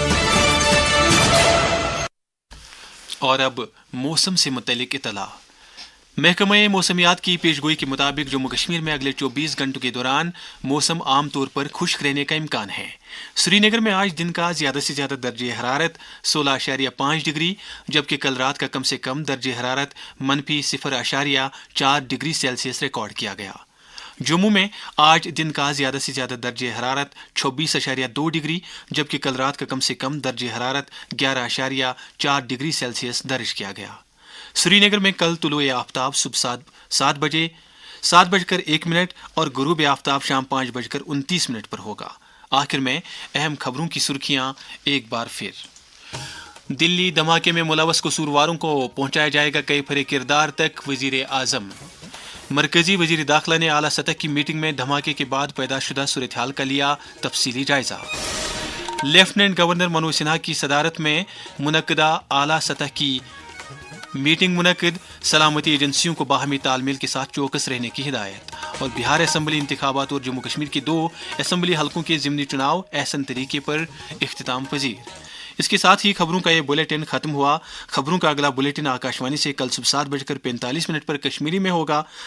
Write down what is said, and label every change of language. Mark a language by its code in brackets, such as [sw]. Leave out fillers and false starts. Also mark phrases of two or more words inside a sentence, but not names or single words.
[ur] اور اب موسم سے متعلق اطلاع۔ محکمہ موسمیات کی پیشگوئی کے مطابق جموں کشمیر میں اگلے 24 گھنٹوں کے دوران موسم عام طور پر خشک رہنے کا امکان ہے۔ سری نگر میں آج دن کا زیادہ سے زیادہ درجہ حرارت 16.5 ڈگری جبکہ کل رات کا کم سے کم درجہ حرارت -0.4 ڈگری سیلسیس ریکارڈ کیا گیا۔ جموں میں آج دن کا زیادہ سے زیادہ درجہ حرارت 26.2 ڈگری جبکہ کل رات کا کم سے کم درجہ حرارت 11.4 ڈگری سیلسیس درج کیا گیا۔ سری نگر میں کل طلوع آفتاب صبح 7:01 اور غروب آفتاب شام 5:29 پر ہوگا۔ آخر میں اہم خبروں کی سرخیاں ایک بار پھر۔ دلی دھماکے میں ملوث قصورواروں کو پہنچایا جائے گا کئی پھرے کردار تک، وزیر اعظم۔ مرکزی وزیر داخلہ نے اعلیٰ سطح کی میٹنگ میں دھماکے کے بعد پیدا شدہ صورتحال کا لیا تفصیلی جائزہ۔ لیفٹیننٹ گورنر منوج سنہا کی صدارت میں منعقدہ اعلیٰ سطح کی میٹنگ منعقد، سلامتی ایجنسیوں کو باہمی تال میل کے ساتھ چوکس رہنے کی ہدایت۔ اور بہار اسمبلی انتخابات اور جموں کشمیر کے 2 اسمبلی حلقوں کے ضمنی چناؤ احسن طریقے پر اختتام پذیر۔ اس کے ساتھ ہی خبروں کا یہ بلیٹن ختم ہوا۔ خبروں کا اگلا بلیٹن آکاشوانی سے کل صبح 7:45 پر کشمیری میں ہوگا۔